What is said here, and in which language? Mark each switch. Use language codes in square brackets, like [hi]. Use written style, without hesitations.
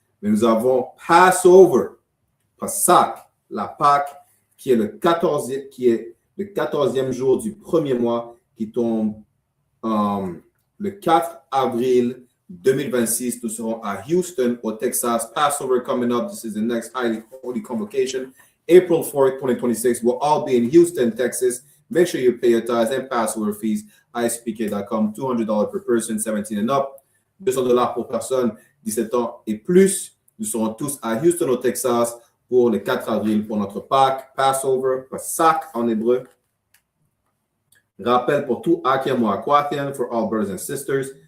[fr] Mais nous avons Passover, Pasach, la Pâque, qui est le 14e jour du premier mois, qui tombe le 4 avril 2026, nous serons à Houston, au Texas. [en] Passover coming up. This is the next highly holy convocation. April 4th, 2026. We'll all be in Houston, Texas. Make sure you pay your tithes and Passover fees. I.S.U.P.K.com. $200 per person, 17 and up. [fr] $200 pour personne, 17 ans et plus. Nous serons tous à Houston, au Texas, pour le 4 avril, pour notre Pâques, Passover, Pasach en hébreu. Rappel pour tout Akim ou Aquathian, [en] for all brothers and sisters.